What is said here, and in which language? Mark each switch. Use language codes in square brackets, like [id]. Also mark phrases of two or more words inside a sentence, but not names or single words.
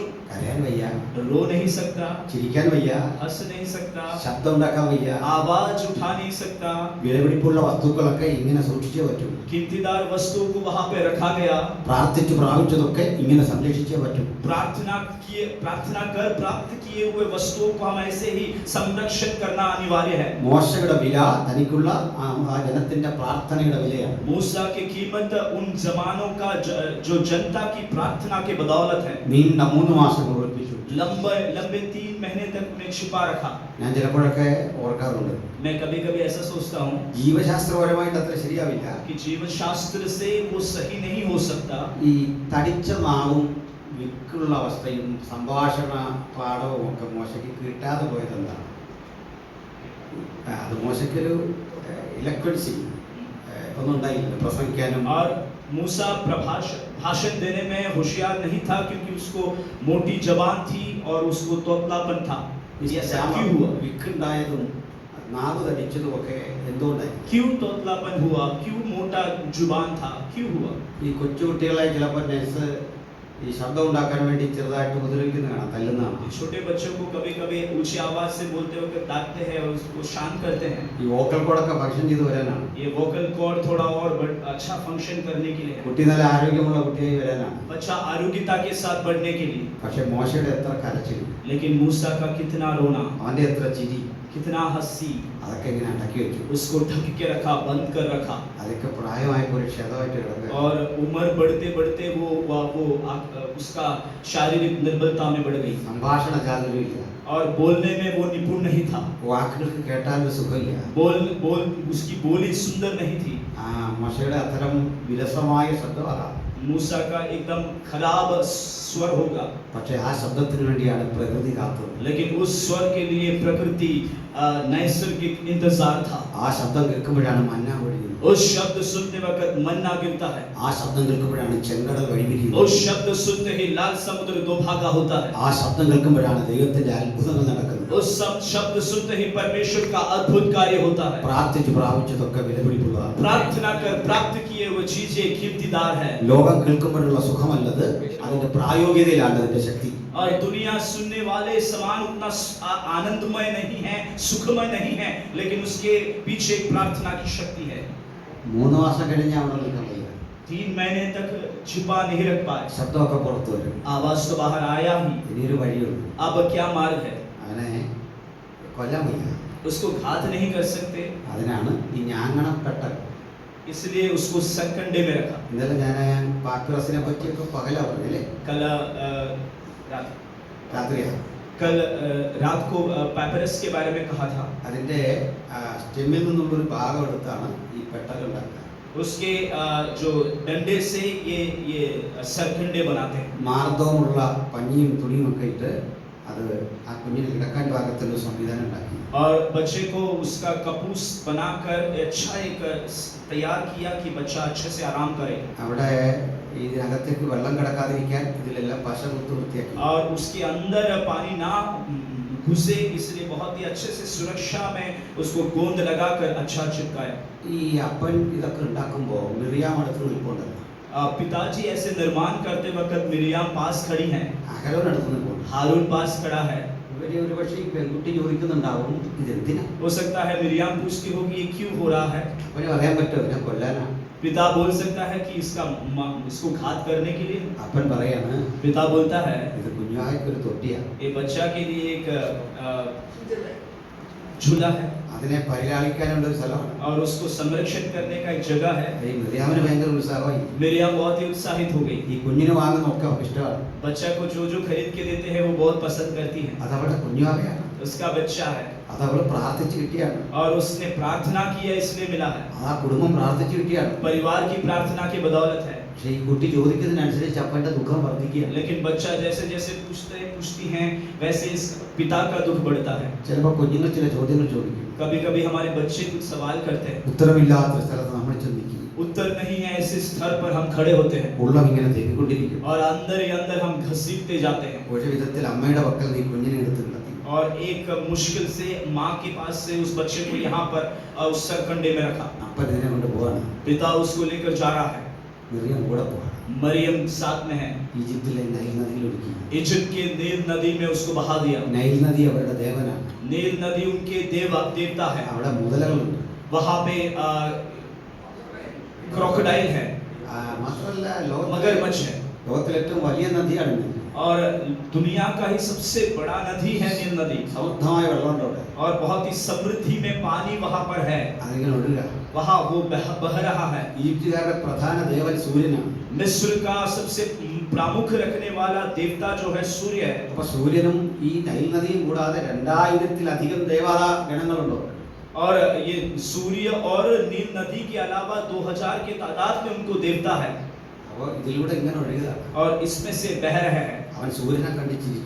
[ml] കരയാൻ വയ്യ, [hi] रो नहीं सकता, [ml] ചിരിക്കാൻ വയ്യ, [hi] हंस नहीं सकता, [ml] ശബ്ദം ഉണ്ടാക്കാൻ വയ്യ. [hi] आवाज उठा नहीं सकता। [ml] വിലപിടിപ്പുള്ള വസ്തുക്കളൊക്കെ ഇങ്ങനെ സൂക്ഷിച്ചേ പറ്റൂ. [hi] कीमतीदार वस्तुओं को वहां पे रखा गया। [ml] പ്രാർത്ഥിച്ചു പ്രാപിച്ചതൊക്കെ ഇങ്ങനെ സംരക്ഷിച്ചേ പറ്റൂ. [hi] प्रार्थना कर प्राप्त किए हुए वस्तुओं को हम ऐसे ही संरक्षित करना अनिवार्य है। [ml] മോശയുടെ വില തനിക്കുള്ള ആ ജനത്തിന്റെ പ്രാർത്ഥനയുടെ വിലയാണ്. [hi] मूसा की कीमत उन जमानों का जो जनता की प्रार्थना के बदौलत है। [ml] നീണ്ട 3 മാസം പ്രവർത്തിച്ചു. [hi] लंबे 3 महीने तक उन्हें छिपा रखा। [ml] ഞാൻ ചിലപ്പോഴൊക്കെ ഓർക്കാറുണ്ട്, [hi] मैं कभी-कभी ऐसा सोचता हूँ [ml] ജീവശാസ്ത്രപരമായിട്ട് അത്ര ശരിയാവില്ല. [hi] कि जीवन शास्त्र से वो सही नहीं हो सकता। [ml] ഈ തടിച്ച നാവും വിക്കുള്ള അവസ്ഥയും സംഭാഷണ പാഠവും ഒക്കെ മോശയ്ക്ക് കിട്ടാതെ പോയത് എന്താണ്? അത് മോശയ്ക്കൊരു ഇലക്ട്രിസിറ്റി ഒന്നും ഉണ്ടായില്ല പ്രസംഗിക്കാനും. [hi] और मूसा भाषण देने में होशियार नहीं था क्योंकि उसको मोटी जबान थी और उसको तोतलापन था। ऐसा क्यों हुआ? [ml] വിക്കുണ്ടായതും നാവ് തടിച്ചതും ഒക്കെ എന്തുകൊണ്ടായി? [hi] क्यों तोतलापन हुआ? क्यों मोटा जुबान था? क्यों हुआ? [ml] ഈ കൊച്ചുകുട്ടികളെ ചിലപ്പോൾ നഴ്സ് ഈ ശബ്ദം ഉണ്ടാക്കാൻ വേണ്ടി ചെറുതായിട്ട് ഉപദ്രവിക്കുന്ന കാണാം, തല്ലുന്നതാണ്. [hi] छोटे बच्चों को कभी-कभी ऊंची आवाज से बोलते वक्त डांटते हैं और उसको शांत करते हैं। [ml] ഈ [en] vocal cords function [ml] ചെയ്ത് വരാനാണ്. [hi] ये [en] vocal cord [hi] थोड़ा और अच्छा फंक्शन करने के लिए है। [ml] കുട്ടി നല്ല ആരോഗ്യമുള്ള കുട്ടിയായി വരാനാണ്. [hi] बच्चा आरोग्यता के साथ बढ़ने के लिए। [ml] പക്ഷെ മോശയുടെ എത്ര കരച്ചിൽ, [hi] लेकिन मूसा का कितना रोना, [ml] അവന്റെ എത്ര ചിരി, [hi] कितना हंसी, [ml] അതൊക്കെ ഇങ്ങനെ അടക്കി വെച്ചു. [hi] उसको ढक के रखा, बंद कर रखा। [ml] അതൊക്കെ പ്രായമായപ്പോൾ ഒരു ക്ഷതമായിട്ട് കിടക്കുക. [hi] और उम्र बढ़ते बढ़ते वो उसका शारीरिक निर्बलता में बढ़ गई [ml] സംഭാഷണ ചാതുര്യമില്ല. [hi] और बोलने में वो निपुण नहीं था। [ml] വാക്കുകൾക്ക് കേട്ടാൽ ഒരു സുഖമില്ല. [hi] उसकी बोली सुंदर नहीं थी। [ml] മോശയുടെ അത്തരം വിരസമായ ശബ്ദം അതാണ്. [hi] मूसा का एकदम खराब स्वर होगा, [ml] പക്ഷെ ആ ശബ്ദത്തിന് വേണ്ടിയാണ് പ്രകൃതി കാത്തത്. [hi] लेकिन उस स्वर के लिए प्रकृति नैसर्गिक इंतजार था। [ml] ആ ശബ്ദം കേൾക്കുമ്പോഴാണ് മന്ന പൊഴിയുന്നത്. [hi] उस शब्द सुनते वक्त मन्ना गिरता है। [ml] ആ ശബ്ദം കേൾക്കുമ്പോഴാണ് ചെങ്കടൽ വഴിപിരിയുന്നത്. [hi] उस शब्द सुनते ही लाल समुद्र दो भागा होता है। [ml] ആ ശബ്ദം കേൾക്കുമ്പോഴാണ് ദൈവത്തിന്റെ അത്ഭുതങ്ങൾ നടക്കുന്നത്. [hi] उस शब्द सुनते ही परमेश्वर का अद्भुत कार्य होता है। [ml] പ്രാർത്ഥിച്ചു പ്രാപിച്ചതൊക്കെ വിലപിടിപ്പുള്ളതാണ്. [hi] प्रार्थना कर प्राप्त किए हुए चीजें कीमतीदार है। [ml] ലോകം കേൾക്കുമ്പോഴുള്ള സുഖമല്ലത്, അതിന്റെ പ്രായോഗികതയിലാണ് അതിന്റെ ശക്തി. [hi] और दुनिया सुनने वाले समान उतना आनंदमय नहीं है, सुखमय नहीं है, लेकिन उसके पीछे एक प्रार्थना की शक्ति है। [ml] 3 മാസം കഴിഞ്ഞ് അവിടെ നിൽക്കാൻ വയ്യ. [hi] 3 महीने तक छिपा नहीं रख पाए। [ml] ശബ്ദമൊക്കെ പുറത്തു വരും. [hi] आवाज तो बाहर आया ही। [ml] ഇനിയൊരു വഴിയുള്ളൂ. [hi] अब क्या मार्ग है? [ml] അവനെ കൊല്ലാൻ വയ്യ. [hi] उसको घात नहीं कर सकते, [ml] അതിനാണ് ഈ ഞാങ്ങണം കെട്ടൽ. [hi] इसलिए उसको सरकंडे में रखा। [ml] ഇന്നലെ ഞാൻ പാക്രസിനെ പറ്റിയൊക്കെ പകലാ പറഞ്ഞല്ലേ, [hi] कल रात को पैपरस के बारे में कहा था। [ml] അതിന്റെ സ്റ്റെമ്മിൽ നിന്നുള്ള ഒരു ഭാഗം എടുത്താണ് ഈ പെട്ടൽ ഉണ്ടാക്കുക. [hi] उसके जो डंडे से ये सरकंडे बनाते हैं। [ml] മാർദ്ദവമുള്ള പഞ്ഞിയും തുണിയും ഒക്കെ ഇട്ട് അത് ആ കുഞ്ഞിന് കിടക്കാൻ പാകത്തിൽ ഒരു സംവിധാനം ഉണ്ടാക്കി. [hi] और बच्चे को उसका कपूस बनाकर अच्छा एक तैयार किया कि बच्चा अच्छे से आराम करे। [ml] അവിടെ ഇതിനകത്തേക്ക് വെള്ളം കിടക്കാതിരിക്കാൻ ഇതിലെല്ലാം പശ കുത്തി വൃത്തിയാക്കി. [hi] और उसके अंदर पानी ना घुसे इसलिए बहुत ही अच्छे से सुरक्षा में उसको गोंद लगाकर अच्छा चिपकाया। [ml] ഈ അപ്പൻ ഇതൊക്കെ ഉണ്ടാക്കുമ്പോൾ മിറിയാം അടുത്ത് നിൽപ്പുണ്ടല്ലോ. [hi] पिताजी ऐसे निर्माण करते वक्त मिरियाम पास खड़ी हैं, [ml] അഹരോൻ അടുത്ത് നിൽപ്പുണ്ട്. [hi] हारून पास खड़ा है। [ml] ഇവര് ഒരു പക്ഷേ ഈ പെൺകുട്ടി ചോദിക്കുന്നുണ്ടാവും, ഇതെന്തിനാ? [hi] हो सकता है मिरियाम पूछती होगी ये क्यों हो रहा है। [ml] അവന് പറയാൻ പറ്റുമോ ഞാൻ കൊല്ലാനാ? [hi] पिता बोल सकता है कि इसको घात करने के लिए। [ml] അപ്പൻ പറയാണ്, [hi] पिता बोलता है [ml] ഇത് കുഞ്ഞായ്ക്കൊരു തൊട്ടിയാ, [hi] ये बच्चा के लिए एक झूला है [ml] അതിനെ പരിലാളിക്കാനുള്ള ഒരു സ്ഥലമാണ്. [hi] और उसको संरक्षण करने का एक जगह है। [ml] ഈ മിറിയാമിന് ഭയങ്കര ഉത്സാഹമായി. [hi] मिरियाम बहुत ही उत्साहित हो गई। [ml] ഈ കുഞ്ഞിന് വാങ്ങുന്ന ഒക്കെ അവർക്ക് ഇഷ്ടമാണ്. [hi] बच्चा को जो खरीद के देते हैं वो बहुत पसंद करती है। [ml] അതവളുടെ കുഞ്ഞാവയാണ്, [hi] उसका बच्चा है [ml] അതവൾ പ്രാർത്ഥിച്ച് കിട്ടിയാണ്. [hi] और उसने प्रार्थना की है इसलिए मिला है। [ml] ആ കുടുംബം പ്രാർത്ഥിച്ച് കിട്ടിയാണ്. [hi] परिवार की प्रार्थना की बदौलत है। [ml] പക്ഷേ ഈ കുട്ടി ചോദിക്കുന്നതിനനുസരിച്ച് അപ്പന്റെ ദുഃഖം വർദ്ധിക്കുകയാണ്. [hi] लेकिन बच्चा जैसे जैसे पूछती हैं वैसे इस पिता का दुख बढ़ता है। [ml] ചിലപ്പോൾ കുഞ്ഞുങ്ങൾ ചില ചോദ്യങ്ങൾ ചോദിക്കും. [hi] कभी कभी हमारे बच्चे कुछ सवाल करते हैं, [ml] ഉത്തരമില്ലാത്ത സ്ഥലത്ത് നമ്മൾ ചിന്തിക്കും. [hi] उत्तर नहीं है ऐसे स्तर पर हम खड़े होते हैं [ml] ഉള്ളം ഇങ്ങനെ തെറ്റിക്കൊണ്ടിരിക്കും. [hi] और अंदर ही अंदर हम घसीटते जाते हैं। [ml] ഒരു വിധത്തിൽ അമ്മയുടെ പക്കൽ നീ കുഞ്ഞിനെ എടുത്ത് കിടത്തി. [hi] और एक मुश्किल से माँ के पास से उस बच्चे को यहाँ पर उस सरकंडे में रखा। [ml] അപ്പൊ ഇതിനെ കൊണ്ട് പോവാണ്. [hi] पिता उसको लेकर जा रहा है। [ml] മിറിയം കൂടെ പോവാണ്. [hi] मरियम साथ में है। [ml] ഈജിപ്തിലെ നൈൽ നദിയിൽ ഒഴുക്കി. [hi] इजिप्ट के नील नदी में उसको बहा दिया। [ml] നൈൽ നദി അവരുടെ ദേവനാണ്. [hi] नील नदी उनके देवता है। [ml] അവിടെ മുതലകളുണ്ട്. [hi] वहाँ पे क्रोकोडाइल है। [ml] മാത്രമല്ല [hi] मगरमच्छ है। [ml] ലോകത്തിലെ ഏറ്റവും വലിയ നദിയാണ് നൈൽ. [hi] और दुनिया का ही सबसे बड़ा नदी है नील नदी। [ml] സമൃദ്ധമായ വെള്ളമുണ്ട് അവിടെ. [hi] और बहुत ही समृद्धि में पानी वहाँ पर है। [ml] അതിങ്ങനെ ഒഴുകുക. [hi] वहाँ वो बह रहा है। [ml] ഈജിപ്തുകാരുടെ പ്രധാന ദേവൻ സൂര്യനാണ്. [hi] मिस्र का सबसे प्रमुख रखने वाला देवता जो है सूर्य है। [ml] അപ്പൊ സൂര്യനും ഈ നൈൽ നദിയും കൂടാതെ 2000-ലധികം ദേവതാ ഗണങ്ങളുണ്ട്. [hi] और ये सूर्य और नील नदी के अलावा 2000 के तादाद में उनको देवता है। [ml] അപ്പൊ ഇതിലൂടെ ഇങ്ങനെ ഒഴുകുക. [hi] और इसमें से बह रहे हैं। [ml] അവൻ സൂര്യനെ കണ്ട് ചിരിച്ചു.